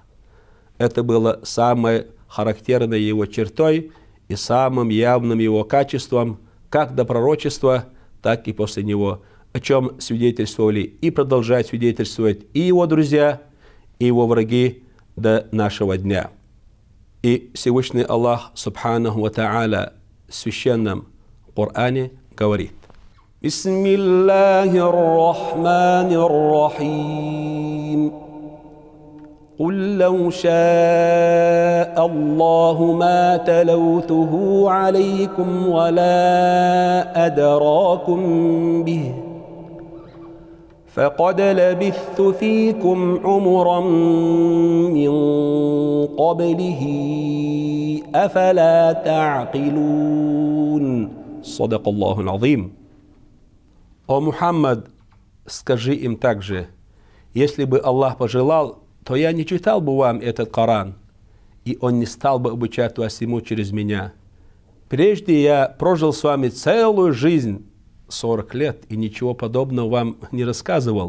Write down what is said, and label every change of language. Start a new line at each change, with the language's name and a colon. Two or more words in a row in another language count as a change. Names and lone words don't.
Russian: Это было самой характерной его чертой и самым явным его качеством, как до пророчества, так и после него, о чем свидетельствовали и продолжают свидетельствовать и его друзья, и его враги до нашего дня. И Всевышний Аллах,
Arabic: سبحانه وتعالى,
Russian: в священном Коране говорит:
Arabic: بسم الله الرحمن الرحيم. قل لو شاء الله ما تلوته عليكم ولا أدراكم به فقد لبثت فيكم عمرا من قبله أفلا تعقلون صدق الله العظيم.
Russian: О Мухаммад, скажи им также: если бы Аллах пожелал, то я не читал бы вам этот Коран, и он не стал бы обучать вас ему через меня. Прежде я прожил с вами целую жизнь, 40 лет, и ничего подобного вам не рассказывал.